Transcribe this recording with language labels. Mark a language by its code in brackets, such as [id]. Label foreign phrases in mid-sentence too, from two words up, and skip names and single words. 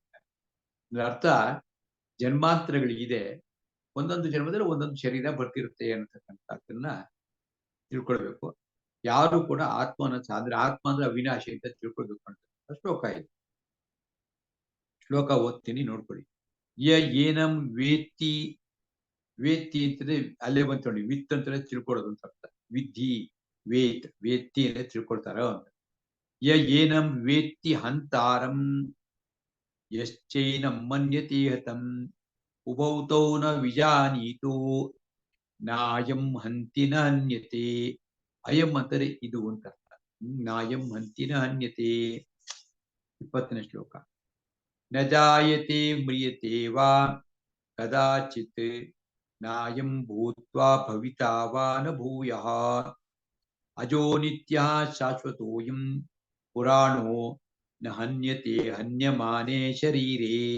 [kn] ಅರ್ಥ ಜನ್ಮಾಂತರಗಳಿದೆ, ಒಂದೊಂದು ಜನ್ಮದಲ್ಲಿ ಒಂದೊಂದು ಶರೀರ ಬರ್ತಿರುತ್ತೆ ಅನ್ನತಕ್ಕಂಥದ್ದನ್ನ ತಿಳ್ಕೊಳ್ಬೇಕು. ಯಾರು ಕೂಡ ಆತ್ಮನ ಅಂದ್ರೆ ಆತ್ಮ ಅಂದ್ರೆ ಅವಿನಾಶಿ ಅಂತ ತಿಳ್ಕೊಳ್ಬೇಕು ಅಂತ ಶ್ಲೋಕ ಇದೆ. ಶ್ಲೋಕ ಓದ್ತೀನಿ ನೋಡ್ಕೊಳ್ಳಿ. [sa] ಯ ಏನಂ ವೇತ್ತಿ, [kn] ವೇತ್ತಿ ಅಂತಂದ್ರೆ ಅಲ್ಲೇ ಬಂತು ನೋಡಿ, ವಿತ್ ಅಂತಂದ್ರೆ ತಿಳ್ಕೊಳ್ಳೋದು ಅಂತ ಅರ್ಥ. [sa] ವಿದ್ಧಿ ವೇತ್, ವೇತ್ತಿ [kn] ಅಂದ್ರೆ ತಿಳ್ಕೊಳ್ತಾರ ಅಂತ. [sa] ಯ ಏನಂ ವೇತ್ತಿ ಹಂತಾರಂ ಯಶ್ಚೈನಂ ಮನ್ಯತೆ ಹತಂ ಉಭೌತೌ ನ ವಿಜಾನೀತೋ ನಾಯಂ ಹಂತಿ ನ ಹನ್ಯತೆ. [kn] ಅಯಂ ಅಂದರೆ ಇದು ಅಂತ ಅರ್ಥ. [sa] ನಾಯಂ ಹಂತಿ ನ ಹನ್ಯತೆ. [kn] 20ನೇ ಶ್ಲೋಕ. [sa] ನ ಜಾಯತೆ ಮ್ರಿಯತೆ ವಾ ಕದಾಚಿತ್ ನಾಯಂ ಭೂತ್ವಾ ಭವಿತಾ ವಾ ನ ಭೂಯಃ ಅಜೋ ನಿತ್ಯಃ ಶಾಶ್ವತೋಯಂ ಪುರಾಣೋ ನ ಹನ್ಯತೆ ಹನ್ಯಮಾನೇ ಶರೀರೇ.